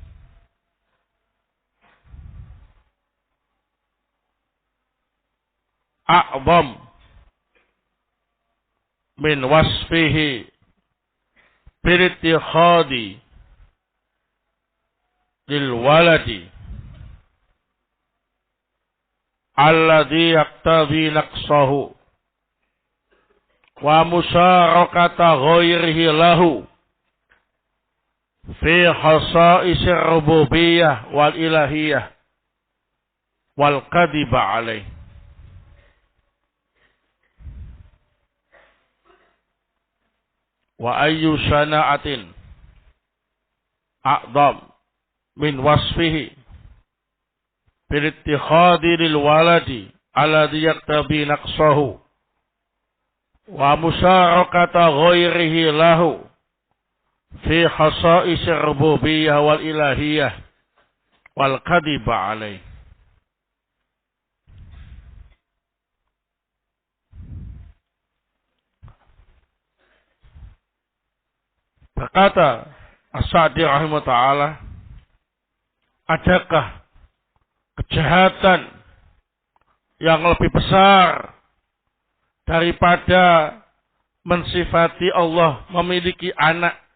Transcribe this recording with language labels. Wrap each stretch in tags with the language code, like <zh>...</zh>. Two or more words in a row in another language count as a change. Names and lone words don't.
<ar>أعظم من وصفه بالاتخاذ للولد الذي يقتضي نقصه ومشاركة غيره له في خصائص الربوبية والإلهية والكذب عليه. وأي شناعة أعظم من وصفه بالاتخاذ للولد الذي يقتضي نقصه ومشاركة غيره له في خصائص الربوبية والإلهية والكذب عليه.</ar> <ms>Berkata As-Sa'di</ms> <ar>رحمه الله تعالى,</ar> <ms>adakah kejahatan yang lebih besar daripada mensifati Allah memiliki anak,</ms>